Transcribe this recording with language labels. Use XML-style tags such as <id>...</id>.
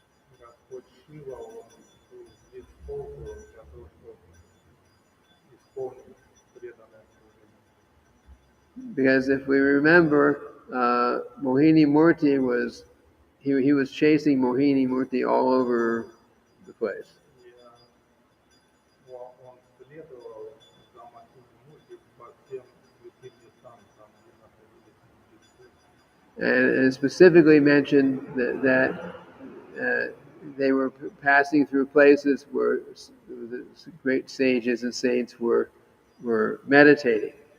<ru>И Господь Шива, он был здесь полностью для того, чтобы исполнить преданное служение.</ru> <en>Because if we remember, Mohini Murti was he was chasing Mohini Murti all over the place.</en> <ru>И он следовал за Махини Мурти по всем святым местам, там, где находились мудрецы.</ru> <en>And specifically mentioned that they were passing through places where the great sages and saints were meditating.</en>